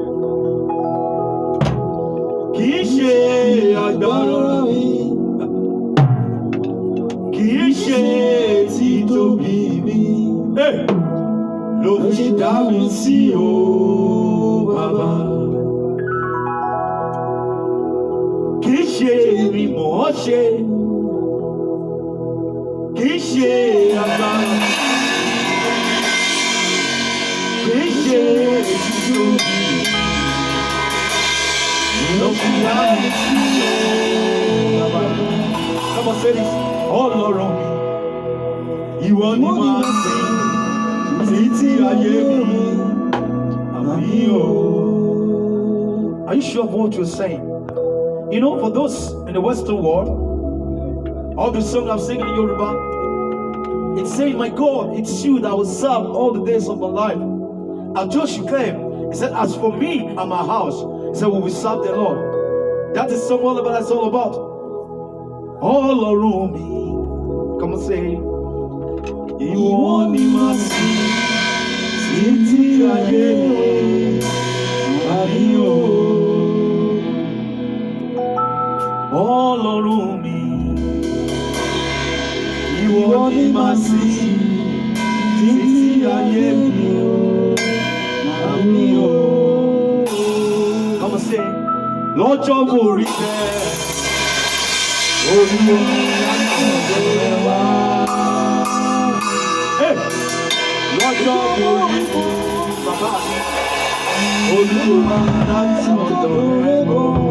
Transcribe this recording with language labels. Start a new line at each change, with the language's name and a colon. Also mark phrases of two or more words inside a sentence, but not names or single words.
Yoruba: kìí ṣe agbára mi, kìí ṣe títóbi mi, ló fi dá mi sí o bàbá. Kìí ṣe mi mọ̀ ọ́ ṣe, kìí ṣe agbára mi.
English: Come on, say this. All around me.
Yoruba: Ìwọ ni màá sìn títí ayé mi. Àmín o.
English: Are you sure of what you're saying? You know, for those in the Western world, all the songs I'm singing in Yoruba, it's saying, my God, it's you that will serve all the days of my life. And Joshua came, he said, as for me and my house, he said, we will serve the Lord. That is song all about, that's all about. All around me. Come on, say,
Yoruba: ìwọ ni màá sìn títí ayé mi. Àmín o.
English: All around me.
Yoruba: Ìwọ ni màá sìn títí ayé mi. Àmín o.
English: Come on, say,
Yoruba: lọ́jọ́ mo rí bẹ́ẹ̀, Olúwa láti ọ̀dọ̀ rẹ wá. Lọ́jọ́ mo rí bàbá mi, Olúwa láti ọ̀dọ̀ rẹ bọ̀.